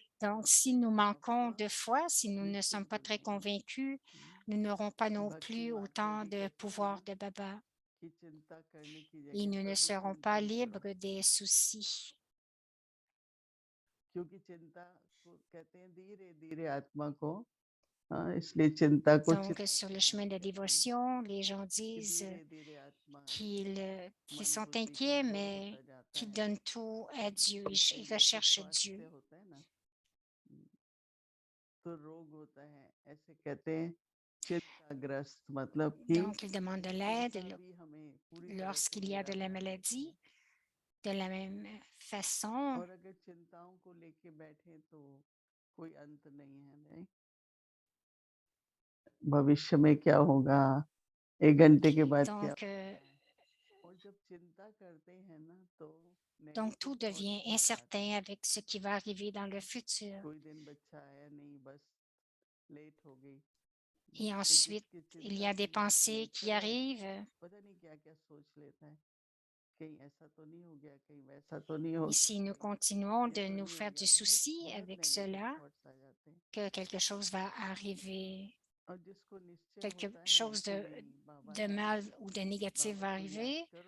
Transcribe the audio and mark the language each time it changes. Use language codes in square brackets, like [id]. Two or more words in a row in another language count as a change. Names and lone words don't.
[fr] donc si nous manquons [hi] आत्मा [fr] de foi, si nous ne sommes [hi] निश्चित [fr] pas [hi] हो [fr] très [hi] जाएगी। [fr] convaincus, nous n'aurons pas non [hi] भक्ति [fr] plus [hi] मार्ग में [fr] autant [hi] भी [fr] de [hi] कहते हैं [fr] pouvoir [hi] ना [fr] de Baba [hi] कि चिंता करने की [fr] et [hi] जगह [fr] nous ne [hi] प्रभु [fr] serons pas [hi] चिंतन करो, [fr] libres des soucis. [hi] क्योंकि चिंता को कहते हैं धीरे धीरे आत्मा को, इसलिए चिंता को [fr] Donc, [hi] चिता [fr] sur le [hi] प्रधान [fr] chemin de la [hi] कहते हैं [fr] dévotion, les gens [hi] कि [fr] disent [hi] धीरे धीरे आत्मा [fr] qu'ils [hi] मन [fr] sont [hi] बुद्धि [fr] inquiets, [hi] कमजोर [fr] mais [hi] होता जाता [fr] qu'ils [hi] है। [fr] donnent tout à Dieu, ils [hi] जैसे [fr] recherchent [hi] स्वास्थ्य [fr] Dieu. [hi] होता है ना, तो रोग होता है, ऐसे कहते हैं चिंताग्रस्त, मतलब कि [fr] Donc, ils demandent de l'aide [hi] चिंता भी हमें पूरी तरह से [fr] lorsqu'il y a de la [hi] निराशा देती [fr] maladie. [hi] है। [fr] De la même façon, [hi] और अगर चिंताओं को लेके बैठे तो कोई अंत नहीं है, नहीं? भविष्य में क्या होगा, 1 घंटे के बाद क्या [fr] donc, [hi] होगा? और जब चिंता करते हैं ना तो [fr] donc [hi] नेगेटिव [fr] tout [hi] थॉट्स [fr] devient [hi] बहुत आते [fr] incertain [hi] हैं। [fr] avec ce qui va arriver dans le futur. [hi] कोई दिन बच्चा आया नहीं, बस लेट हो गई, [fr] Et ensuite, il y a des pensées qui arrivent. Et si nous continuons de nous faire du souci avec cela, que quelque chose va arriver, quelque chose de mal ou de négatif va arriver,